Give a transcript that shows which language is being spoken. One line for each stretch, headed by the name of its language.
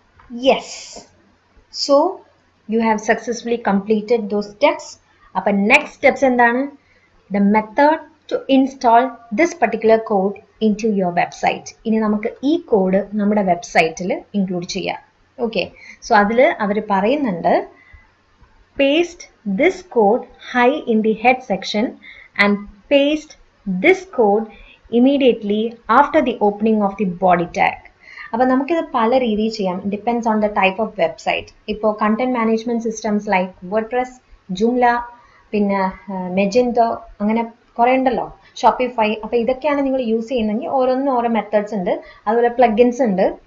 English: Yes. So you have successfully completed those steps. Appa next steps endana? The method to install this particular code into your website.
Malayalam: ഇനി നമുക്ക് ഈ code നമ്മുടെ വെബ്സൈറ്റിൽ include ചെയ്യാം. Okay, so അതിൽ അവർ പറയുന്നുണ്ട്,
English: paste this code high in the head section and paste this code immediately after the opening of the body tag.
Malayalam: അപ്പോൾ നമുക്കിത് പല രീതിയിൽ ചെയ്യാം,
English: Depends on the type of website.
Malayalam: ഇപ്പോൾ content management systems like WordPress, Joomla, പിന്നെ മെജന്തോ, അങ്ങനെ കുറേ ഉണ്ടല്ലോ, ഷോപ്പിഫൈ. അപ്പോൾ ഇതൊക്കെയാണ് നിങ്ങൾ യൂസ് ചെയ്യുന്നതെങ്കിൽ ഓരോന്നിനും ഓരോ മെത്തേഡ്സ് ഉണ്ട്. അതുപോലെ പ്ലഗിൻസ് ഉണ്ട്.